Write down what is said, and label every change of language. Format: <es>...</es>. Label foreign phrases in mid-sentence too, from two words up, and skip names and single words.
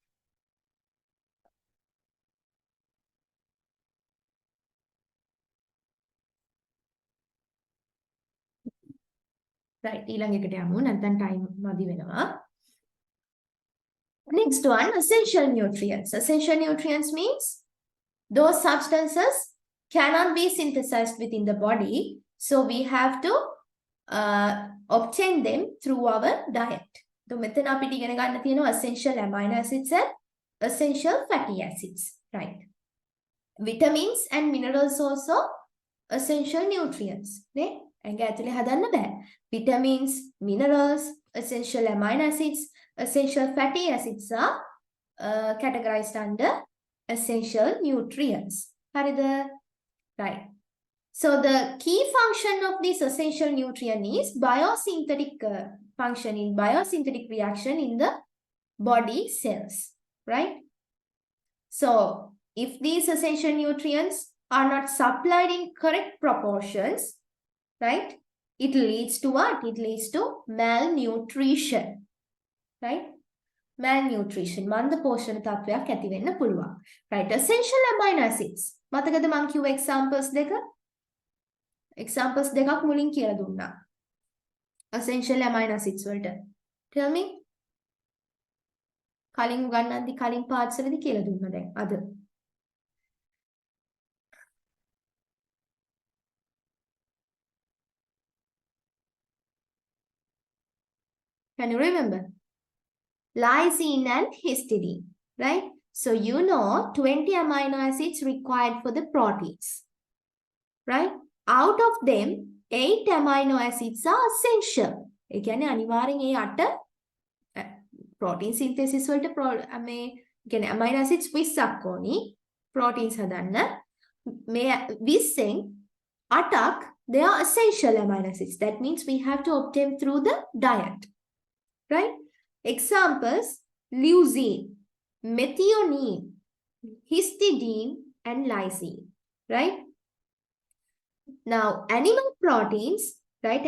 <en>Right,</en> <si>ඊළඟ එකට යමු. නැත්නම් time මදි වෙනවා.</si> <en>Next one, essential nutrients. Essential nutrients means those substances cannot be synthesized within the body, so we have to obtain them through our diet. So</en> <si>මෙතන අපිට ඉගෙන ගන්න තියෙනවා</si> <en>essential amino acids and essential fatty acids, right? Vitamins and minerals also essential nutrients.</en> <si>නේ? ඇඟ ඇතුලේ හදන්න බෑ.</si> <en>Vitamins, minerals, essential amino acids, essential fatty acids are categorized under essential nutrients. Right. So the key function of this essential nutrient is biosynthetic function in biosynthetic reaction in the body cells, right? So if these essential nutrients are not supplied in correct proportions, right, it leads to what? It leads to malnutrition, right? Malnutrition.</en> <si>මන්ද පෝෂණ තත්වයක් ඇති වෙන්න පුළුවන්.</si> <en>Right. Essential amino acids.</en> <si>මතකද මං කිව්ව examples දෙක? Examples දෙකක් මුලින් කියලා දුන්නා.</si> <en>Essential amino acids වලට. Tell me.</en> <si>කලින් උගන්වද්දි කලින් parts වලදී කියලා දුන්නා දැන් අද.</si> <en>Can you remember? Lysine and histidine, right? So you know 20 amino acids required for the proteins, right? Out of them, 8 amino acids are essential.</en> <si>ඒ කියන්නේ අනිවාර්යෙන් ඒ 8</si> <en>protein synthesis</en> <si>වලට මේ කියන්නේ</si> <en>amino acids</en> <si>20ක් ඕනි proteins හදන්න. මේ 20න් 8ක්</si> <en>they are essential amino acids. That means we have to obtain through the diet, right? Examples: leucine, methionine, histidine, and lysine, right? Now, animal proteins, right?</en>